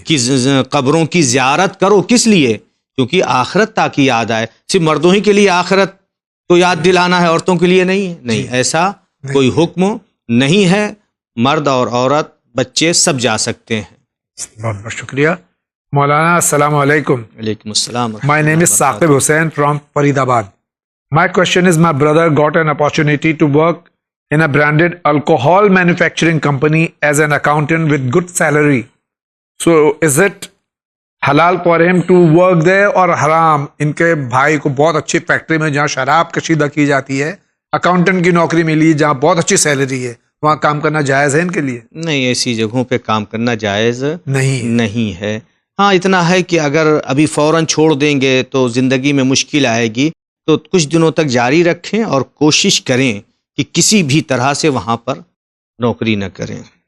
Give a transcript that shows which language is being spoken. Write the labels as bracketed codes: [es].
[ur] کہ قبروں کی زیارت کرو. کس لیے؟ کیونکہ آخرت تاکہ یاد آئے. صرف مردوں ہی کے لیے آخرت کو یاد دلانا ہے، عورتوں کے لیے نہیں ہے. نہیں، ایسا کوئی حکم نہیں ہے. مرد اور عورت، بچے سب جا سکتے ہیں. بہت بہت شکریہ مولانا. السلام علیکم. وعلیکم السلام. [en] My name is Saqib Hussain from Faridabad. My question is, my brother got an opportunity to work in a branded alcohol manufacturing company as an accountant with good salary. So is it halal for him to work there or haram? [ur] ان کے بھائی کو بہت اچھی factory میں جہاں شراب کشیدہ کی جاتی ہے اکاؤنٹنٹ کی نوکری ملی جہاں بہت اچھی سیلری ہے، وہاں کام کرنا جائز ہے ان کے لیے؟ نہیں، ایسی جگہوں پہ کام کرنا جائز نہیں ہے. ہاں، اتنا ہے کہ اگر ابھی فوراً چھوڑ دیں گے تو زندگی میں مشکل آئے گی، تو کچھ دنوں تک جاری رکھیں اور کوشش کریں کہ کسی بھی طرح سے وہاں پر نوکری نہ کریں.